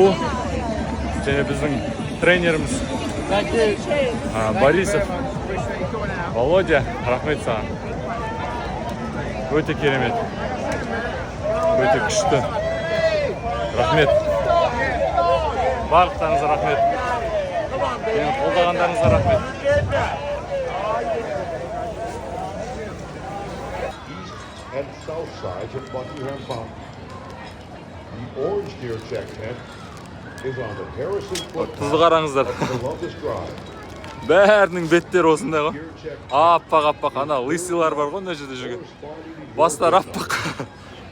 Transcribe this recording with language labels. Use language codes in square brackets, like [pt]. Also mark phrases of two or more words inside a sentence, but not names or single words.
[kk] Және біздің тренеріміз Борисов, Володя, рахмет саған. Өте керемет. Өте күшті. Рахмет. Барлықтарыңызға рахмет. Мені қолдағандарыңызға рахмет. [en] And south sides of Buckingham Fountain. The orange gear check tent is on the Harrison foot [kk] Тұзды қараңыздар. Columbus Drive. Бәрінің беттері осындай ғой. Аппақ, ана лысыйлар бар ғой, мына жерде жүрген. Бастары аппақ.